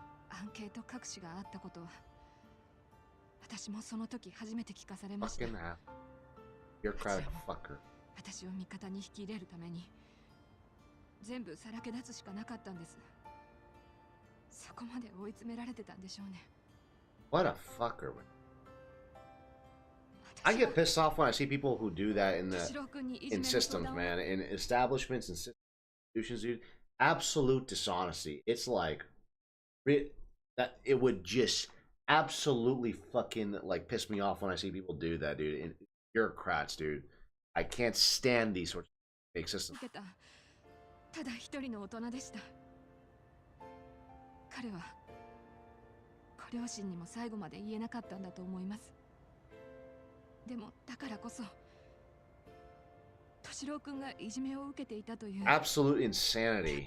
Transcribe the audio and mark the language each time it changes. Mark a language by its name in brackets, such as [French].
[Japanese] アンケート隠しがあったことは私もその時初めて聞かされました。 [English] Fucking hell. Bureaucratic fucker. [Japanese] 私を味方に引き入れるために全部さらけ出すしかなかったんです。そこまで追い詰められてたんでしょうね。 [English] What a fucker. I get pissed off when I see people who do that in systems, man, in establishments and institutions, dude. Absolute dishonesty. It's like that. It would just absolutely fucking like piss me off when I see people do that, dude. And bureaucrats, dude. I can't stand these sorts of fake systems. [Japanese] ただ一人の大人でした。彼はご両親にも最後まで言えなかったんだと思います。でもだからこそ敏郎君がいじめを受けていたという [English] absolute insanity.